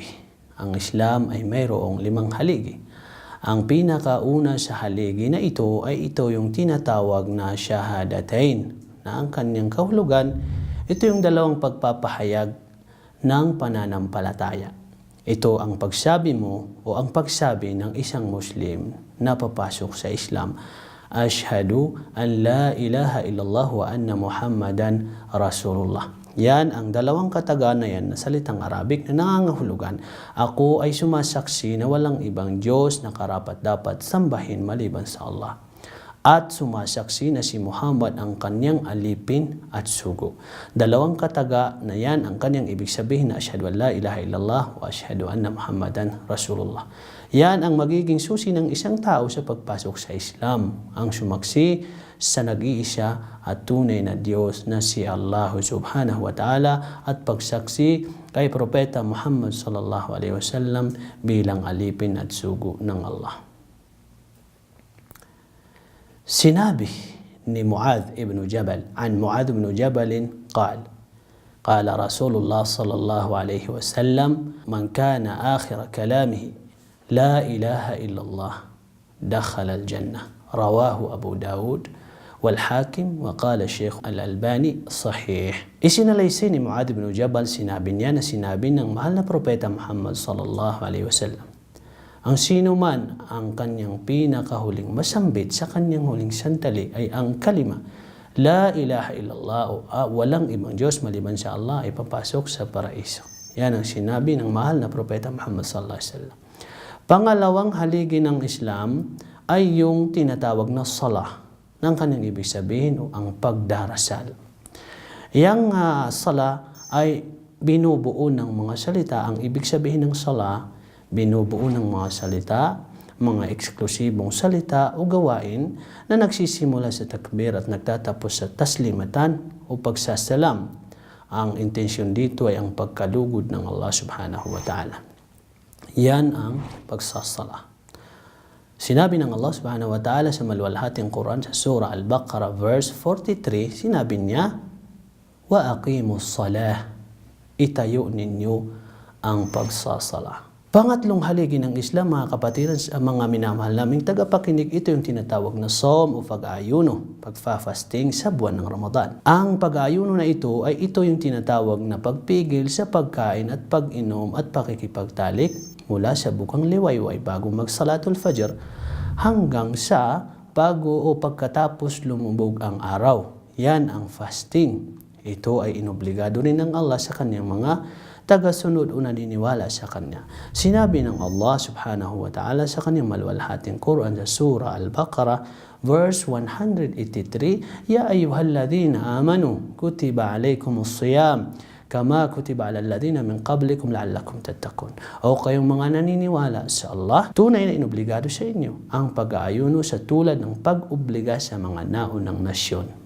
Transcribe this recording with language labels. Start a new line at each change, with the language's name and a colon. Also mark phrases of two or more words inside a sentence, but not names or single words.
Filipino: Ang Islam ay mayroong 5 haligi. Ang pinakauna sa haligi na ito ay ito yung tinatawag na Shahadatain, na ang kanyang kahulugan, ito yung 2 pagpapahayag ng pananampalataya. Ito ang pagsabi mo o ang pagsabi ng isang Muslim na papasok sa Islam.
Arabic: أشهد أن لا إله إلا الله وأن محمدا رسول الله.
Filipino: Yan ang 2 kataganayan na salitang Arabic na nangangahulugan. Ako ay sumasaksi na walang ibang Diyos na karapat-dapat sambahin maliban sa Allah. At sumasaksi na si Muhammad ang kanyang alipin at sugo. 2 kataga na yan ang kanyang ibig sabihin na
Arabic: أشهد أن لا إله إلا الله وأشهد أن محمدا رسول الله.
Filipino: Yan ang magiging susi ng isang tao sa pagpasok sa Islam, ang sumaksi sa nag-iisa at tunay na Diyos na si Allah
Arabic: سبحانه وتعالى,
Filipino: at pagsaksi kay Propeta Muhammad
Arabic: صلى الله عليه وسلم
Filipino: bilang alipin at sugo ng Allah. Sinabi ni Muadh ibn Jabal,
Arabic: عن معاذ بن جبل قال رسول الله صلى الله عليه وسلم من كان آخر كلامه لا إله إلا الله دخل الجنة. رواه أبو داود والحاكم وقال الشيخ الألباني صحيح.
Filipino: Isinalaysay ni Muadh ibn Jabal, sinabi niya na sinabi ng mahal na propeta Muhammad
Arabic: صلى الله عليه وسلم,
Filipino: ang sino man ang kanyang pinakahuling masambit sa kanyang huling sandali ay ang kalima,
Arabic: لا إله إلا الله,
Filipino: walang ibang Diyos maliban sa Allah, ay papasok sa paraiso. Yan ang sinabi ng mahal na propeta Muhammad
Arabic: صلى الله عليه وسلم.
Filipino: Pangalawang haligi ng Islam ay yung tinatawag na salah, ng kanyang ibig sabihin o ang pagdarasal. Yang salah ay binubuo ng mga salita. Ang ibig sabihin ng salah, binubuo ng mga salita, mga eksklusibong salita o gawain na nagsisimula sa takbir at nagtatapos sa taslimatan o pagsasalam. Ang intensyon dito ay ang pagkalugod ng Allah
Arabic: سبحانه وتعالى.
Filipino: Yan ang pagsasala. Sinabi ng Allah
Arabic: سبحانه وتعالى
Filipino: sa maluwalhating Quran sa Surah Al-Baqarah verse 43, sinabi niya,
Arabic: وأقيموا الصلاة,
Filipino: itayo ninyo ang pagsasala. Pangatlong haligi ng Islam, mga kapatiran, mga minamahal naming tagapakinig, ito yung tinatawag na som o pag-ayuno, pagfa-fasting sa buwan ng Ramadan. Ang pag-ayuno na ito ay ito yung tinatawag na pagpigil sa pagkain at pag-inom at pakikipagtalik mula sa bukang liwayway bago magsalatul fajr hanggang sa bago o pagkatapos lumubog ang araw. Yan ang fasting. Ito ay inobligado rin ng Allah sa kanyang mga tagasunod o naniniwala sa Kanya. Sinabi ng Allah
Arabic: سبحانه وتعالى
Filipino: sa kanyang maluwalhating Quran sa Surah Al-Baqarah verse 183,
Arabic: يا أيها الذين آمنوا كتب عليكم الصيام كما كتب على الذين من قبلكم لعلكم تتقون.
Filipino: O kayong mga naniniwala sa Allah, tunay na inobligado sa inyo ang pag-aayuno sa tulad ng pag-obliga sa mga naunang nasyon.